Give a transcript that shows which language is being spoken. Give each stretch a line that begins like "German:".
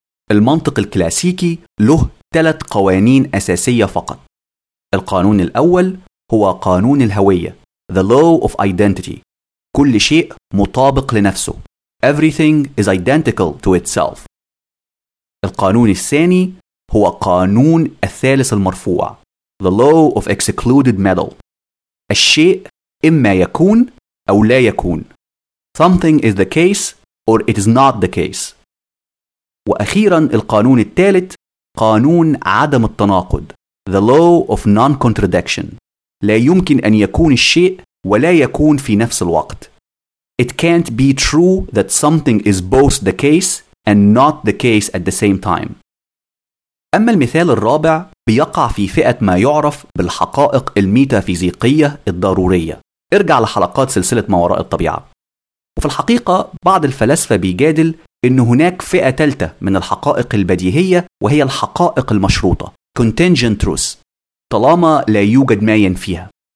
Arabic: المنطق الكلاسيكي له 3 قوانين أساسية فقط. القانون الأول هو قانون الهوية The Law of Identity، كل شيء مطابق لنفسه
English: Everything is identical to itself.
Arabic: القانون الثاني هو قانون الثالث المرفوع
English: The Law of Excluded Metal،
Arabic: الشيء إما يكون أو لا يكون
English: Something is the case or it is not the case.
Arabic: وأخيرا القانون الثالث قانون عدم التناقض
English: The Law of Non-Contradiction،
Arabic: لا يمكن أن يكون الشيء ولا يكون في نفس الوقت
English: It can't be true that something is both the case and not the case at the same time.
Arabic: أما المثال الرابع بيقع في فئة ما يعرف بالحقائق الميتافيزيقية الضرورية. ارجع لحلقات سلسلة ما وراء الطبيعة. وفي الحقيقة بعض الفلاسفة بيجادل إن هناك فئة تالتة من الحقائق البديهية، وهي الحقائق المشروطة contingent truths، طالما لا يوجد ما ينفيها.